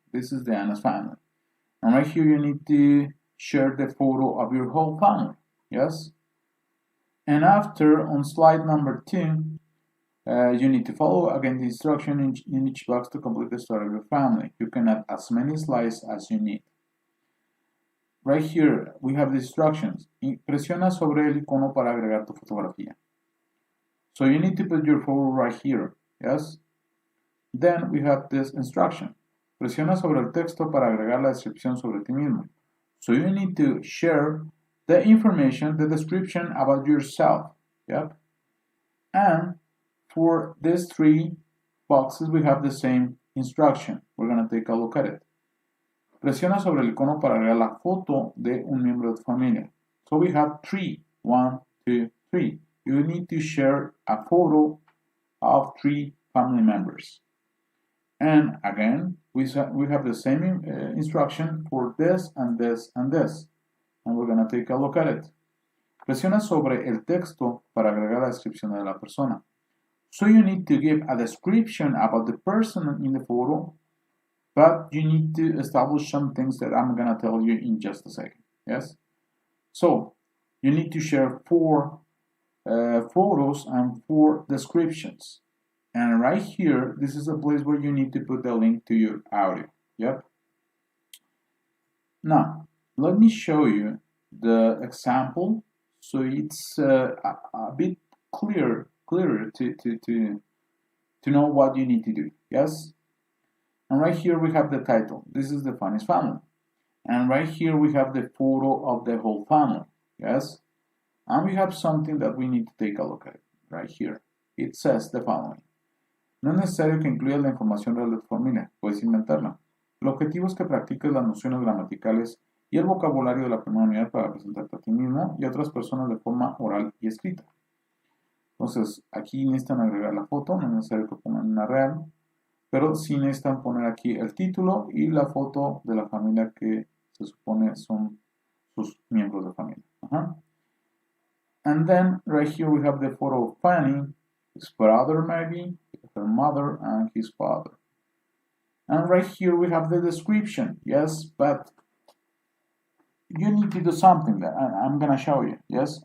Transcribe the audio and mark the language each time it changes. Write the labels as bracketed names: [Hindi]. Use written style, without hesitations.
[English] This is the Anna's family. And right here you need to share the photo of your whole family. Yes? And after, on slide number 2, you need to follow again the instruction in each box to complete the story of your family. You can add as many slides as you need. Right here we have the instructions. [Spanish] Presiona sobre el icono para agregar tu fotografía. [English] So you need to put your photo right here, yes? Then we have this instruction. [Spanish] Presiona sobre el texto para agregar la descripción sobre ti mismo. [English] So you need to share the information, the description about yourself, yep? And for these 3 boxes, we have the same instruction. We're going to take a look at it. [Spanish] Presiona sobre el icono para agregar la foto de un miembro de tu familia. [English] So we have 3. 1, 2, 3. You need to share a photo of 3 family members. And again, we have the same instruction for this and this and this. And we're going to take a look at it. [Spanish] Presiona sobre el texto para agregar la descripción de la persona. [English] So you need to give a description about the person in the photo, but you need to establish some things that I'm going to tell you in just a second. Yes? So you need to share 4 photos and 4 descriptions. And right here, this is a place where you need to put the link to your audio. Yep. Now, let me show you the example so it's a bit clearer to know what you need to do. Yes? And right here we have the title. This is the funniest family. And right here we have the photo of the whole family. Yes? And we have something that we need to take a look at right here. It says the following. [Spanish] No es necesario que incluyas la información real de tu familia, puedes inventarla. El objetivo es que practiques las nociones gramaticales y el vocabulario de la primera unidad para presentarte a ti mismo y a otras personas de forma oral y escrita. Entonces, aquí necesitan agregar la foto, no es necesario que pongan una real, pero sí necesitan poner aquí el título y la foto de la familia que se supone son sus miembros de familia. [English] And then right here we have the photo of Fanny, his brother maybe, her mother, and his father. And right here we have the description, yes, but you need to do something that I'm gonna show you, yes.